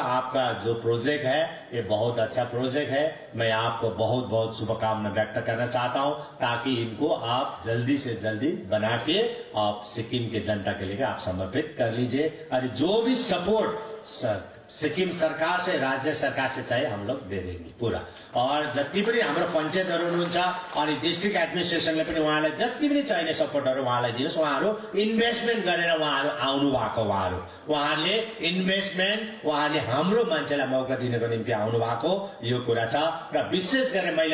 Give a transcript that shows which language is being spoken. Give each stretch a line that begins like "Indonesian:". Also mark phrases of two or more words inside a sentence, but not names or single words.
Hindi: आपका जो प्रोजेक्ट है ये बहुत अच्छा प्रोजेक्ट है मैं आपको बहुत बहुत शुभकामना व्यक्त करना चाहता हूँ ताकि इनको आप जल्दी से जल्दी बना के आप सिक्किम के जनता के लिए आप समर्पित कर लीजिए और जो भी सपोर्ट सिक्किम सरकार से राज्य सरकार से चाहिए हम लोग दे देंगे पूरा
Nepali: और जति पनि हाम्रो पञ्चायतहरु हुनुहुन्छ अनि डिस्ट्रिक्ट एडमिनिस्ट्रेसनले पनि उहाँलाई जति पनि चाहिने सपोर्टहरु उहाँलाई दिनुस् उहाँहरु इन्भेस्टमेन्ट गरेर उहाँहरु आउनु भएको उहाँहरुले इन्भेस्टमेन्ट उहाँले हाम्रो मान्छेलाई मौका दिनको निम्ति आउनु भएको यो कुरा छ र विशेष गरी